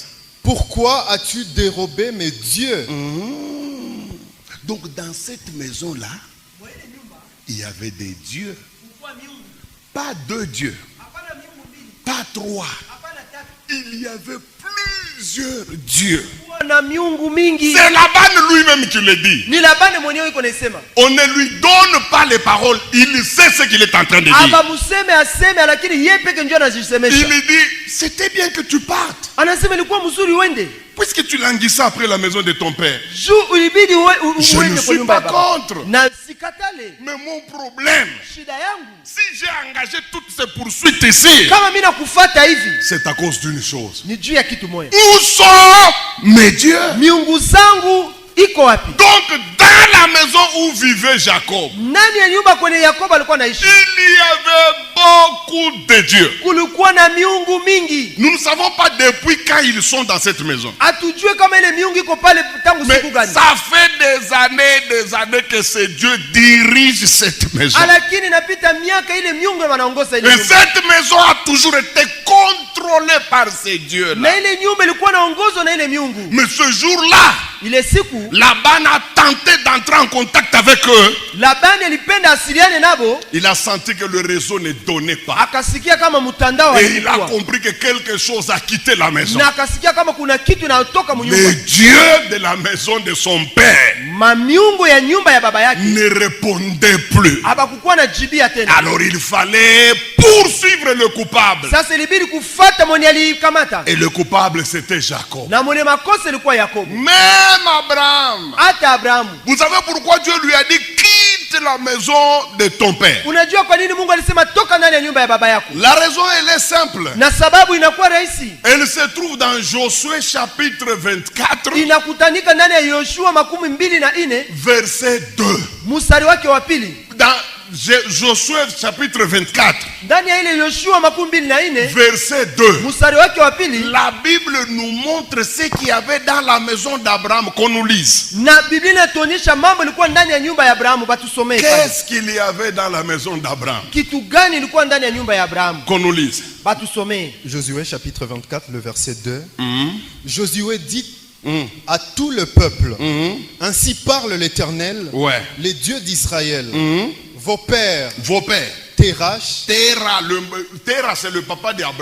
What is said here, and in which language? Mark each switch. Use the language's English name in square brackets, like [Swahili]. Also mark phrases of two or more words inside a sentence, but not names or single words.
[French] Pourquoi as-tu dérobé mes dieux? Donc dans cette maison-là, il y avait des dieux. Pas 2 dieux. Pas 3. Il y avait plusieurs dieux. [Swahili] Na miungu mingi. [French] C'est Laban lui-même qui le dit. [Swahili] Ni Labani mwenyewe iko nasema. [French] On ne lui donne pas les paroles. Il sait ce qu'il est en train de dire. [Swahili] Aba museme aseme lakini yeye peke ndio anajisemesha. [French] Il lui dit, c'était bien que tu partes. [Swahili] Anasema ilikuwa mzuri uende. [French] Puisque tu languissais après la maison de ton père. [Swahili] Juu ulibidi [French] Je ne [Swahili] uende kwa [French] suis [Swahili] nyumba ya [French] pas [Swahili] baba. [French] contre. [Swahili] Na sikatale. [French] Mais mon problème, [Swahili] Shida yangu. [French] si j'ai engagé toutes ces poursuites ici, [Swahili] Kama mimi nakufuata hivi. [French] c'est à cause d'une chose. [Swahili] Ni juu ya kitu moja. [French] Où sont mes dieux? [Swahili] Miungu zangu iko wapi? [French] Donc, dans la maison où vivait Jacob, [Swahili] Ndani ya nyumba kwenye Yakobo alikuwa anaishi. [French] il y avait beaucoup de dieux. [Swahili] Kulikuwa na miungu mingi. [French] Nous ne savons pas depuis quand ils sont dans cette maison. [Swahili] Atujue kama ile miungu iko pale tangu [French] Mais [Swahili] siku gani. [French] ça fait des années que ces dieux dirigent cette maison. [Swahili] Lakini inapita miaka ile miungu wanaongoza ile [French] Et [Swahili] nyumba. [French] cette maison a toujours été contrôlée par ces dieux-là. [Swahili] Na ile nyumba ilikuwa inaongozwa na ile miungu. [French] Mais ce jour-là, [Swahili] Ile siku [French] Laban a tenté d'entrer en contact avec eux. [Swahili] Labani alipenda asiliane nabo, [French] Il a senti que le réseau ne donnait pas. [Swahili] akasikia kama mtandao [French] Et il a [Swahili] alikuwa. [French] compris que quelque chose a quitté la maison. [Swahili] Na akasikia kama kuna kitu inatoka [French] Les [Swahili] mnyumba. [French] dieux de la maison de son père [Swahili] Mamiungu ya nyumba ya baba yake [French] ne répondaient plus. [Swahili] habakukuwa na jibia tena. [French] Alors il fallait poursuivre le coupable. [Swahili] Sasa ilibidi kufuata mwenye alikamata. [French] Et le coupable, c'était Jacob. [Swahili] Na mwenye makosa ilikuwa Yakobo. [French] Même Abraham. [Swahili] Hata Abrahamu. [French] Vous savez pourquoi Dieu lui a dit quitte la maison de ton père? [Swahili] Unajua kwa nini Mungu alisema toka ndani ya nyumba ya baba yako? [French] La raison, elle est simple. [Swahili] Na sababu inakuwa rahisi. [French] Elle se trouve dans Josué chapitre 24, [Swahili] Inakutanika ndani ya Yoshua 24 [French] verset 2. [Swahili] mstari wake wa pili. [French] Dans Josué chapitre 24, [Swahili] Ndani ya ile Yoshua 24 [French] verset 2. [Swahili] mstari wake wa pili, [French] La Bible nous montre ce qu'il y avait dans la maison d'Abraham, qu'on nous lise. [Swahili] na Biblia inatuonyesha mambo ilikuwa ndani ya nyumba ya Abrahamu. Batusomee pale. [French] Qu'est-ce qu'il y avait dans la maison d'Abraham? [Swahili] Kitu gani ilikuwa ndani ya nyumba ya Abrahamu? [French] Qu'on nous lise. [Swahili] Batusomee. [French] Josué chapitre 24, le verset 2. Josué dit à tout le peuple, ainsi parle l'Éternel, Ouais. les dieux d'Israël, vos pères, Vos pères. Terach, Terah, c'est le papa d'Abraham.